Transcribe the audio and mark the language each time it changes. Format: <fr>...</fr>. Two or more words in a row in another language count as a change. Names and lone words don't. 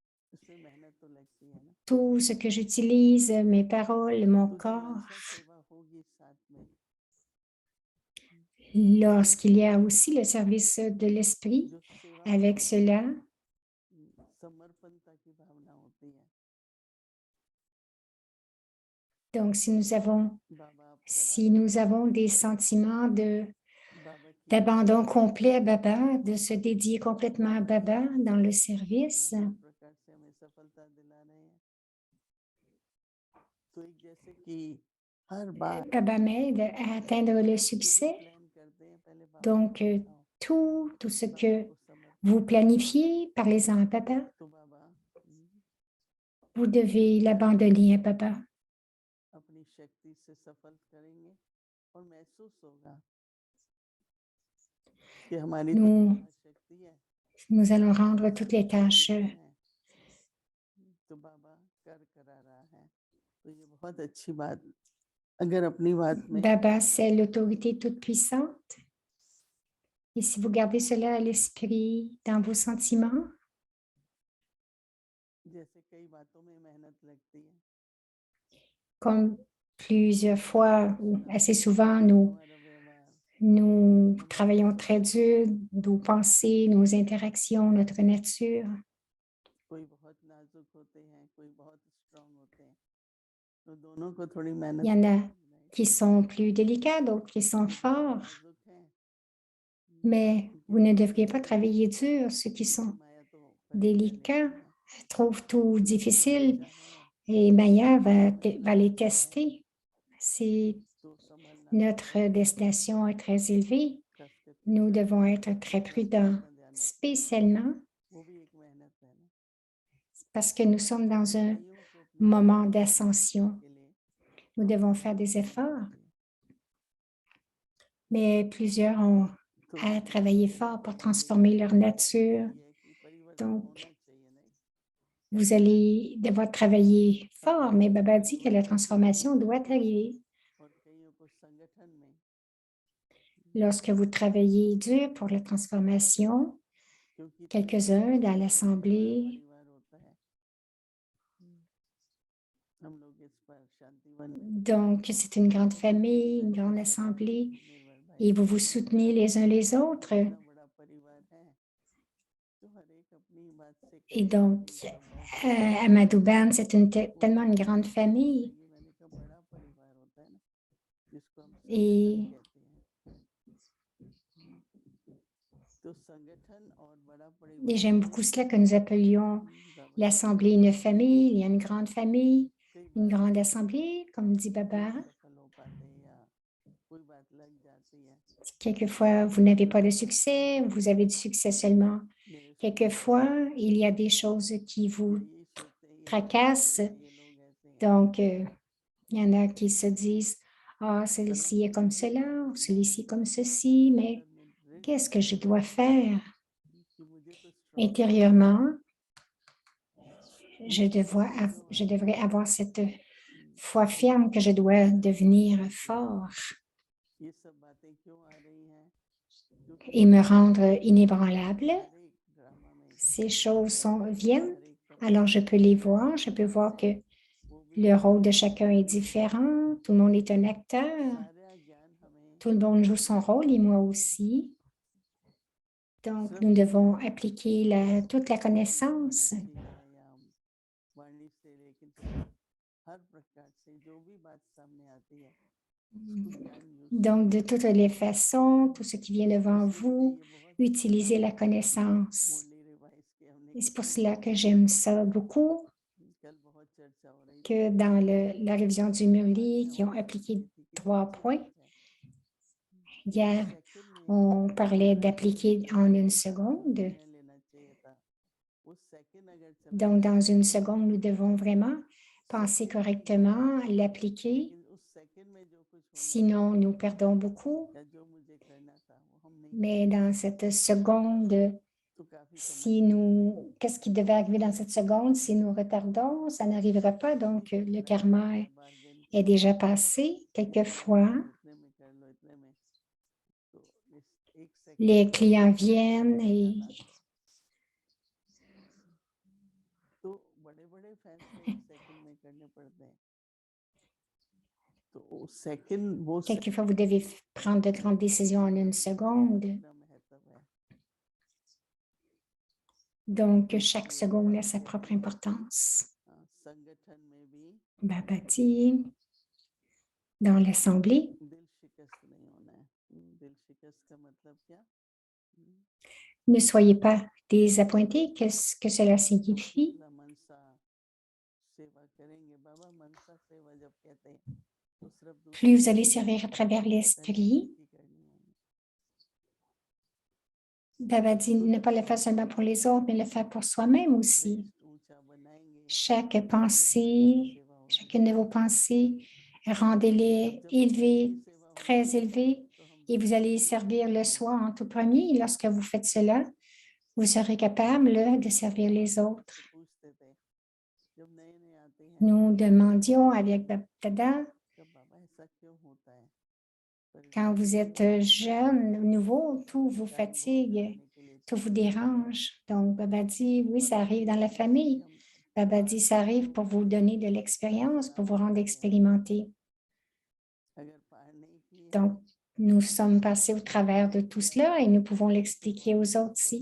<fr>Tout ce que j'utilise, mes paroles, mon corps, lorsqu'il y a aussi le service de l'esprit, avec cela, donc si Si nous avons des sentiments</fr> <hi>बाबा की</hi> <fr>d'abandon complet à Baba, de se dédier complètement à Baba dans le service,</fr> <hi>हर प्रकार से हमें सफलता दिला रहे हैं तो एक जैसे कि हर बार</hi> <fr>Baba m'aide à atteindre le</fr> <hi>जो भी</hi> <fr>succès.</fr> <hi>प्लान करते हैं पहले बाबा</hi> <fr>Donc,</fr> <hi>को बताओ</hi> <fr>tout ce</fr> <hi>बाबा</hi> <fr>que</fr> <hi>को समर्पित</hi> <fr>vous planifiez, parlez-en à Baba.</fr> <hi>तो बाबा</hi> <fr>Vous devez l'abandonner à Baba.</fr> <hi>अपनी शक्ति से सफल करेंगे और महसूस होगा कि हमारी तो</hi> <fr>Nous,</fr> <hi>शक्ति है</hi> <fr>nous allons rendre toutes les tâches.</fr> <hi>तो बाबा करा रहा है तो ये बहुत अच्छी बात अगर अपनी बात में</hi> <fr>Baba, c'est l'autorité toute puissante. Et si vous gardez cela à l'esprit dans vos sentiments,</fr> <hi>जैसे कई बातों में मेहनत लगती है</hi> <fr>comme plusieurs fois ou assez souvent,</fr> <hi>हमारा व्यवहार</hi> <fr>nous travaillons très dur, nos pensées, nos interactions, notre nature.</fr> <hi>कोई बहुत नाजुक होते हैं कोई बहुत स्ट्रांग होते हैं तो दोनों को थोड़ी मेहनत</hi> <fr>Il y en a</fr> <hi>करनी है।</hi> <fr>qui sont plus délicats, d'autres qui sont forts,</fr> <hi>नाजुक हैं,</hi> <fr>mais vous ne devriez pas travailler dur. Ceux qui sont</fr> <hi>माया तो पहले</hi> <fr>délicats</fr> <hi>लेती है</hi> <fr>trouvent tout difficile</fr> <hi>बच्चा है</hi> <fr>et Maya va les tester. Si</fr> <hi>तो संभलना</hi> <fr>notre destination est très élevée,</fr> <hi>खास करके</hi> <fr>nous devons être très prudents,</fr> <hi>अपना ध्यान रखना</hi> <fr>spécialement</fr> <hi>वो भी एक मेहनत है ना</hi> <fr>parce que nous sommes dans un</fr> <hi>कईयों को अपनी</hi> <fr>moment</fr> <hi>शक्ति</hi> <fr>d'ascension.</fr> <hi>के लिए</hi> <fr>Nous devons faire des efforts, mais plusieurs ont à travailler fort pour transformer leur nature. Donc, vous allez devoir travailler fort, mais Baba dit que la transformation doit arriver.</fr> <hi>और कईयों को संगठन में</hi> <fr>Lorsque vous travaillez dur pour la transformation,</fr> <hi>क्योंकि</hi> <fr>quelques-uns dans l'Assemblée,</fr> <hi>परिवार होता है हम लोग इस पर शांतिवन</hi> <fr>donc c'est une grande famille, une grande assemblée, et vous vous soutenez les uns les autres.</fr> <hi>इतना बड़ा परिवार है तो हर एक अपनी बात से</hi> <fr>Et donc, à Madhouban, c'est tellement une grande famille.</fr> <hi>मैंने कहा बड़ा परिवार होता है ना जिसको हम</hi> <fr>Et</fr> <hi>संगठन कहते हैं तो संगठन और बड़ा</hi> <fr>Et</fr> <hi>परिवार</hi> <fr>j'aime beaucoup cela que nous appelions l'Assemblée une famille. Il y a une grande famille,</fr> <hi>कई</hi> <fr>une</fr> <hi>बार</hi> <fr>grande assemblée, comme dit Baba.</fr> <hi>सफल हो पाते हैं या कोई बात लग जाती है</hi> <fr>Quelquefois, vous n'avez pas de succès, vous avez du succès seulement.</fr> <hi>मेरे से</hi> <fr>Quelquefois, il y a des choses qui vous</fr> <hi>यही सोचते हैं ये लोग</hi> <fr>tracassent.</fr> <hi>ऐसे हैं, ये लोग ऐसे हैं</hi> <fr>Donc, il y en a qui se disent, ah, celui-ci est comme cela, ou celui-ci comme ceci, mais</fr> <hi>अंदर में दृढ़</hi> <fr>qu'est-ce que je dois faire?</fr> <hi>कि मुझे तो strong</hi> <fr>Intérieurement, je devrais avoir cette foi ferme que je dois devenir fort</fr> <hi>ये सब बातें क्यों आ रही हैं क्योंकि</hi> <fr>et me rendre inébranlable.</fr> <hi>हर एक ड्रामा में</hi> <fr>Ces choses viennent,</fr> <hi>हर एक तरह</hi> <fr>alors je peux les voir, je peux voir que</fr> <hi>वो भी</hi> <fr>le rôle de chacun est différent, tout le monde est un acteur,</fr> <hi>सारा ज्ञान हमें</hi> <fr>tout le monde joue son rôle et moi aussi. Donc, nous devons appliquer toute la connaissance.</fr> <hi>एनर्जी है या हम वाणी से लेकिन हर प्रकार से जो भी बात सामने आती है उसको ज्ञान यूज</hi> <fr>Donc, de toutes les façons, tout ce qui vient devant vous, utilisez la connaissance.</fr> <hi>मुरली रिवाइज के हमने</hi> <fr>Et c'est pour cela que j'aime ça beaucoup,</fr> <hi>कल बहुत चर्चा हो रही</hi> <fr>que dans la révision du Murli, qui ont appliqué 3 points, hier, on parlait d'appliquer en une seconde.</fr> <hi>लेना चाहिए था वो सेकंड अगर चला</hi> <fr>Donc, dans une seconde, nous devons vraiment penser correctement, l'appliquer.</fr> <hi>लेकिन उस सेकंड में जो कुछ होना</hi> <fr>Sinon, nous perdons beaucoup.</fr> <hi>या जो मुझे करना था वो हम नहीं</hi> <fr>Mais dans cette seconde,</fr> <hi>तो काफी</hi> <fr>qu'est-ce qui devait arriver dans cette seconde? Si nous retardons, ça n'arrivera pas. Donc, le karma</fr> <hi>बार्गेन</hi> <fr>est déjà passé. Quelquefois,</fr> <hi>इतने में कर लो इतने में तो इस एक सेकंड</hi> <fr>les clients viennent et</fr> <hi>तो बड़े बड़े फैसले एक सेकंड में करने पड़ते हैं तो सेकंड वो</hi> <fr>quelquefois, vous devez prendre de grandes décisions en une seconde.</fr> <hi>इतना महत्व है</hi> <fr>Donc, chaque seconde a sa propre importance.</fr> <hi>संगठन में भी</hi> <fr>Baba dit, dans l'Assemblée.</fr> <hi>दिल शिकस्त नहीं होना है। दिल शिकस्त का मतलब क्या?</hi> <fr>Ne soyez pas désappointés. Qu'est-ce que cela signifie?</fr> <hi>दूसरा मनसा सेवा करेंगे। बाबा मनसा सेवा जब कहते हैं तो सिर्फ</hi> <fr>Plus</fr> <hi>दूसरों</hi> <fr>vous allez</fr> <hi>की</hi> <fr>servir à travers</fr> <hi>पहले</hi> <fr>l'esprit,</fr> <hi>खुद की करनी है।</hi> <fr>Baba dit ne pas le faire seulement pour les autres, mais le faire pour soi-même aussi.</fr> <hi>श्रेष्ठ ऊंचा बनाएंगे</hi> <fr>Chaque</fr> <hi>तो</hi> <fr>pensée,</fr> <hi>सेवा होगी।</hi> <fr>chacune de vos pensées, rendez-les élevés, très élevés,</fr> <hi>तो हम</hi> <fr>et vous allez servir le soi en tout premier. Et lorsque vous faites cela, vous serez capable de servir les autres.</fr> <hi>पूछते थे जब नए नए आते हैं</hi> <fr>Nous demandions avec Baba Dada,</fr> <hi>तो बाबा ऐसा क्यों होता है?</hi> <fr>quand vous êtes jeune, nouveau, tout vous</fr> <hi>टाइम बहुत</hi> <fr>fatigue,</fr> <hi>लगाने के लिए</hi> <fr>tout vous</fr> <hi>चाहिए।</hi> <fr>dérange. Donc, Baba dit, oui, ça arrive dans la famille.</fr> <hi>हम</hi> <fr>Baba dit, ça arrive pour vous donner de l'expérience, pour vous rendre expérimenté.</fr> <hi>अगर पार नहीं किए</hi> <fr>Donc, nous sommes passés au travers de tout cela et nous pouvons l'expliquer aux autres si</fr>